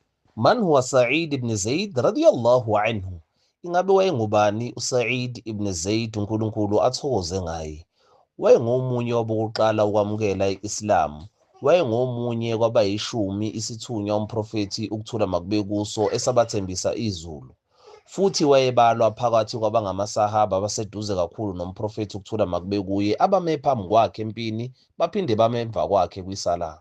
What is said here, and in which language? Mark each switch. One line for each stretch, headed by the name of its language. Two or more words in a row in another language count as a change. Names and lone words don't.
Arabic: من هو سعيد بن زيد رضي الله عنه?
Zulu: Ingabe wayengubani uSa'id ibn Zaid uNkulunkulu athokoze ngaye? Wayengomunye wabokuqala ukwamukela i-Islam. Wayengomunye kwabayishumi isithunywa umprofethi ukuthula makube kuso esabathembisa izulu. Futhi wayebalwa phakathi kwabangamasahaba abaseduze kakhulu nomprofethi ukuthula makube kuye abame phambi kwakhe empini baphinde bame emva kwakhe kwisala.